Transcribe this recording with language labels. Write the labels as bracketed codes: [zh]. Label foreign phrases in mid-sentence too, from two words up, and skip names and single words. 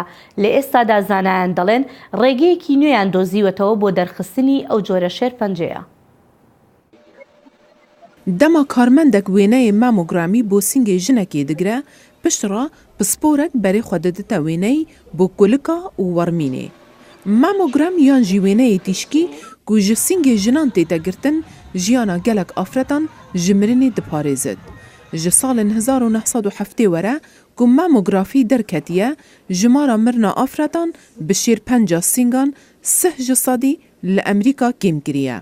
[ckb] لە ئێستادا زانایان دەڵێن ڕێگەیەکی نوێیان دۆزیوەتەوە بۆ دەرخستنی ئەو جۆرە شێرپەنجەیە. [ku] دەما کارمەندێک وێنەیە مامۆگرامی بۆ سینگی ژنێکی دەگرە پشتڕا پسپۆرێک بەرێ خۆ دەدەتە وێنەی بۆ گولکا و وەرمینێ. مامۆگرام یان ژی وێنەیە تیشکی ku ji singê jinan tê girtin jiyana gelek afretan ji mirinê diparêzit. Ji salên 1970 were ku mamografî derketiye ji mara mirina afretan bi şêrpenca singan 30% li Emerîka kêm kiriye.